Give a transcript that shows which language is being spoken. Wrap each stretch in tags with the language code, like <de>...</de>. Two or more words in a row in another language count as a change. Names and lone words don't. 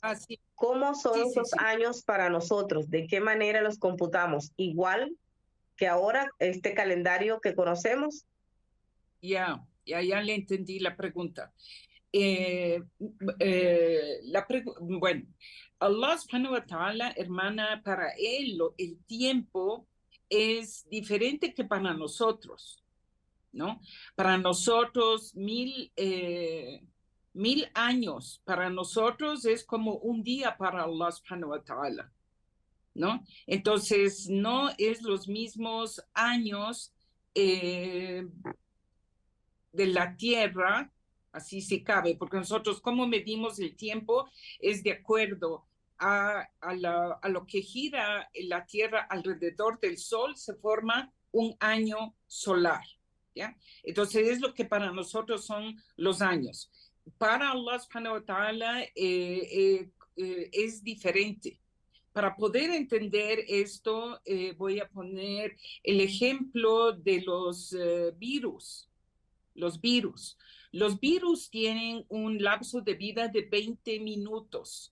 <es>Sí. ¿Cómo son esos años para nosotros? ¿De qué manera los computamos? ¿Igual que ahora este calendario que conocemos? Ya le entendí la pregunta. Bueno,</es> <ar>الله سبحانه وتعالى,</ar> <es>hermana, para él el tiempo es diferente que para nosotros, ¿no? Para nosotros 1.000 años, para nosotros es como un día para</es> <ar>الله سبحانه وتعالى,</ar> <es>¿no? Entonces, no es los mismos años de la Tierra, así se cabe, porque nosotros cómo medimos el tiempo es de acuerdo a lo que gira la Tierra alrededor del Sol, se forma un año solar, ¿ya? Entonces es lo que para nosotros son los años. Para</es> <ar>الله سبحانه وتعالى</ar> <es>es diferente. Para poder entender esto, voy a poner el ejemplo de los virus. Los virus. Los virus tienen un lapso de vida de 20 minutos.</es>